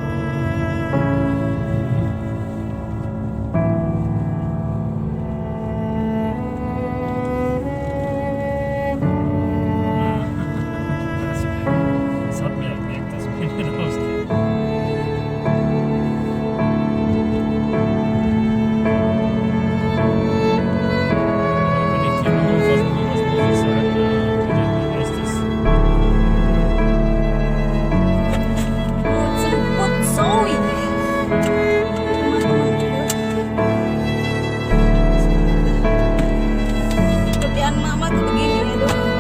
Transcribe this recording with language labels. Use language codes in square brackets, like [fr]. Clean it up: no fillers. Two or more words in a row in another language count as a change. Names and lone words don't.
[de] Das hat mir gemerkt, dass wir nicht rausgehen. Wenn ich die anrufe, was muss ich sagen? Wie heißt das? [id] Jemput Zoe. Kerjaan mama tuh begini ya dong.